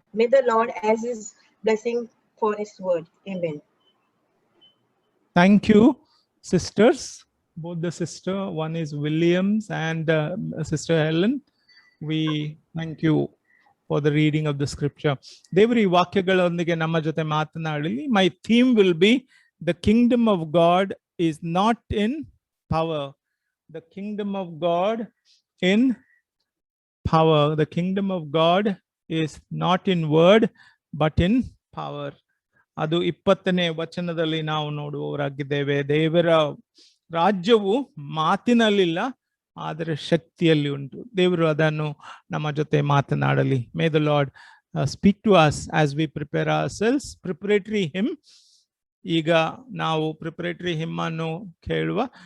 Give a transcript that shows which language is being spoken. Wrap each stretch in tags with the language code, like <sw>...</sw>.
<en>May the Lord as his blessing for his word. Amen. Thank you, sisters. Both the sister, one is Williams and Sister Helen. We thank you for the reading of the scripture.</en> <kn>ದೇವರ ವಾಕ್ಯಗಳೊಂದಿಗೆ ನಮ್ಮ ಜೊತೆ ಮಾತನಾಡಲಿ.</kn> <en>My theme will be the kingdom of God is not in power. The kingdom of God in power. The kingdom of God is not in word, but in power.</en> <kn>ಅದು 20ನೇ ವಚನದಲ್ಲಿ ನಾವು ನೋಡುವವರಾಗಿದ್ದೇವೆ. ದೇವರ ರಾಜ್ಯವು ಮಾತಿನಲ್ಲಿಲ್ಲ, ಆದರೆ ಶಕ್ತಿಯಲ್ಲಿ ಉಂಟು. ದೇವರು ಅದನ್ನು ನಮ್ಮ ಜೊತೆ ಮಾತನಾಡಲಿ.</kn> <en>May the Lord speak to us as we prepare ourselves.</en> <kn>Preparatory him, ಈಗ ನಾವು ಪ್ರಿಪರೇಟರಿ ಹಿಮ್ ಅನ್ನು ಕೇಳುವ.</kn>